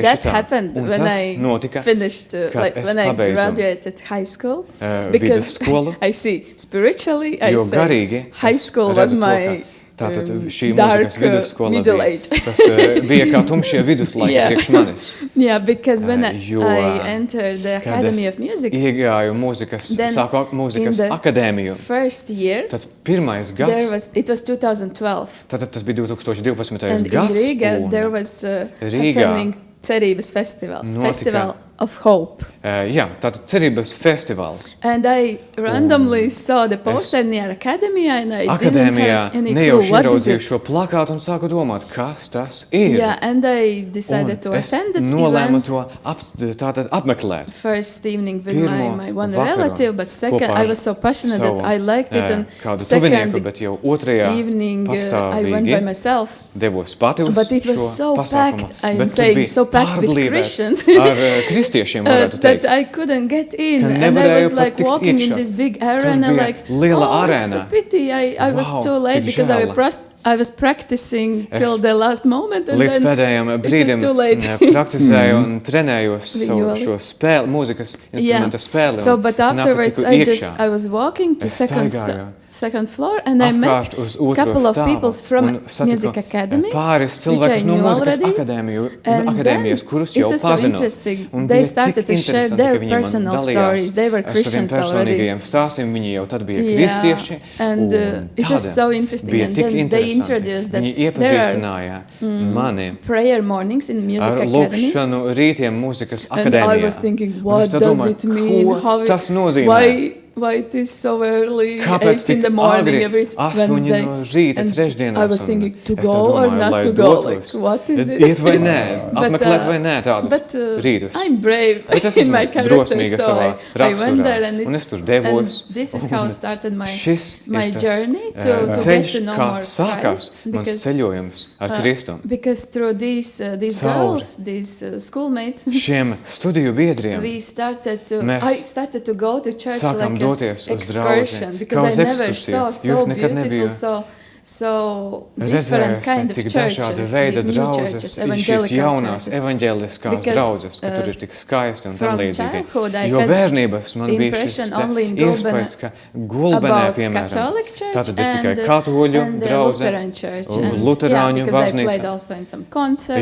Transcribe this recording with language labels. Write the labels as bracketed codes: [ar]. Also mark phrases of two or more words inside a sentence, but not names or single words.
[en] that [lv] tā. [en] happened [lv] Un [en] when [lv] tas [en] I [lv] notika, [en] finished, [lv] kad [en] like [lv] es [en] when I [lv] pabeidzu, [en] graduated high school. Because [lv] vidusskolu, [en] I see spiritually, I [lv] jo [en] say [lv] garīgi [en] high [lv] es [en] school [lv] redzu [en] was [lv] to, [en] my [lv] ka tātad šī [en] dark [lv] mūzikas vidusskola [en] middle [lv] bija, [en] age. [lv] tas bija kā tumšie viduslaiki [en] Yeah. [lv] priekš manis. [en] Yeah, because when [lv] Jo, [en] I entered the [lv] Kad [en] Academy [lv] es [en] of Music, [lv] iegāju mūzikas, [en] Then [lv] sāku mūzikas [en] in the [lv] akadēmiju, [en] first year, [lv] tad pirmais [en] there [lv] gads, [en] was it was 2012, [lv] tad tas bija 2012. [en] and in [lv] gads, [en] Riga [lv] un, [en] there was [lv] Rīgā [en] happening Cerības festivals, [lv] notika- [en] Festival of Hope. [lv] jā, tātad cerības festivāls. [en] And I randomly saw the poster near Academia, and I didn't [lv] Akadēmijā [en] have any [lv] nejauši [en] clue what is [lv] ieraudzīju [en] it. [lv] šo plakātu un sāku domāt, kas tas ir. [en] Yeah, and I decided to [lv] Un es [en] attend that [lv] nolēmu [en] event. [lv] to tātad apmeklēt. [en] First evening with [lv] Pirmo [en] my one [lv] vakaru [en] relative, but second [lv] kopā [en] I [lv] ar [en] was so passionate [lv] savu, [en] that I liked it, and [lv] kādu [en] second [lv] tuvinieku, bet jau otrajā [en] evening I went by [lv] pastāvīgi [en] myself. [lv] devos pati uz [en] But it was [lv] šo [en] so [lv] pasākumu. [en] packed, I am [lv] Bet tur [en] saying, [lv] bija [en] so packed with [lv] pārblīvēts [en] Christians. [lv] ar kristiešiem, varētu [en] That [lv] teikt. [en] I couldn't get in, [lv] Ka [en] and I [lv] nevarēju [en] was [lv] pat [en] like [lv] tikt [en] walking in [lv] iekšā. [en] this big [lv] Tur [en] arena, [lv] bija [en] like, [lv] liela [en] oh, it's [lv] arēna. [en] a pity. I was [lv] Wow, [en] too late [lv] tik [en] because [lv] žēl. [en] I was practicing till [lv] Es [en] the last moment, and [lv] Līdz [en] then [lv] pēdējiem [en] it was [lv] brīdim [en] too late. [lv] praktizēju un trenējos savu Violi. šo spēli, mūzikas instrumenta spēli. [en] So, [lv] un [en] but [lv] nāku [en] afterwards, [lv] tiku iekšā. [en] I was walking to [lv] Es [en] second [lv] staigāju [en] second floor, and I met [lv] Apkārt uz otro [en] couple of [lv] stāvu [en] people from [lv] un satiku [en] Music Academy, [lv] pāris [en] which I [lv] cilvēkus no [en] knew [lv] mūzikas [en] already. And [lv] akadēmijas, [en] then [lv] kurus [en] it [lv] jau [en] was so [lv] pazinu. [en] interesting. [lv] Un [en] They [lv] bija tik [en] started to share [lv] interesanti, [en] their [lv] ka viņi man [en] personal [lv] dalījās [en] stories. They were [lv] ar saviem [en] Christians already. [lv] personīgajiem stāstiem. Viņi jau tad bija [en] Yeah, [lv] kristieši. [en] and [lv] un [en] it was [lv] tad [en] so interesting. [lv] Bija [en] And [lv] tik [en] then they [lv] interesanti. [en] introduced that [lv] Viņi [en] there are [lv] iepazīstināja mani [en] prayer mornings in Music [lv] ar [en] Academy. [lv] lūkšanu rītiem mūzikas [en] And I [lv] akadēmijā. [en] was thinking, [lv] Un [en] what [lv] es tad [en] does [lv] domāju, [en] it mean? [lv] ko [en] How [lv] tas nozīmē? [en] Why it is so early, [lv] Kāpēc [en] 8 in the morning, [lv] agri, [en] every [lv] 8 [en] Wednesday? [lv] no rīta, [en] And [lv] trešdienās? [en] I was [lv] un [en] thinking to [lv] es [en] go [lv] tad [en] or [lv] domāju, [en] not [lv] lai [en] to go. [lv] dotos. [en] Like, what is it? [lv] Iet vai nē, [en] But, [lv] apmeklēt vai nē tādus [en] But [lv] rītus. [en] I'm brave [lv] Bet es [en] in my [lv] esmu [en] character, [lv] drosmīga [en] so [lv] savā [en] I went there, [lv] raksturā. [en] and, [lv] Un es tur devos. [en] and this is how started my [lv] Šis [en] my [lv] ir tas [en] journey to get [lv] ceļš, [en] to know [lv] kā [en] more [lv] sākās [en] Christ, [lv] mans [en] because, [lv] ceļojums ar Kristu. [en] because through these [lv] Cauri [en] girls, these schoolmates, [lv] Šiem studiju biedriem [en] we started to. [lv] Mēs [en] I started to go to church [lv] sākām [en] like [lv] doties [en] an [lv] uz draugu, [en] excursion because [lv] kā [en] I [lv] uz [en] never [lv] ekskursiju. [en] saw [lv] Jūs [en] so [lv] nekad [en] beautiful, [lv] nebija [en] so [lv] Redzējusi [en] different kind of [lv] tik [en] churches, [lv] dažāda veida [en] these new [lv] draudzes, [en] churches, [lv] šīs [en] evangelical [lv] jaunās [en] churches. [lv] evaņģeliskās [en] Because, [lv] draudzes, ka tur ir tik skaisti un tam [en] from [lv] līdzīgi. [en] childhood I [lv] Jo [en] had [lv] bērnības man bija šis [en] impression only in Gulbenē [lv] iespējas, ka Gulbenē, [en] about [lv] piemēram, [en] Catholic church [lv] tātad ir tikai [en] and, [lv] katoļu [en] and [lv] drauze, [en] Lutheran church. [lv] un [en] And, [lv] luterāņu [en] because I [lv] baznīca. [en] played also in some concerts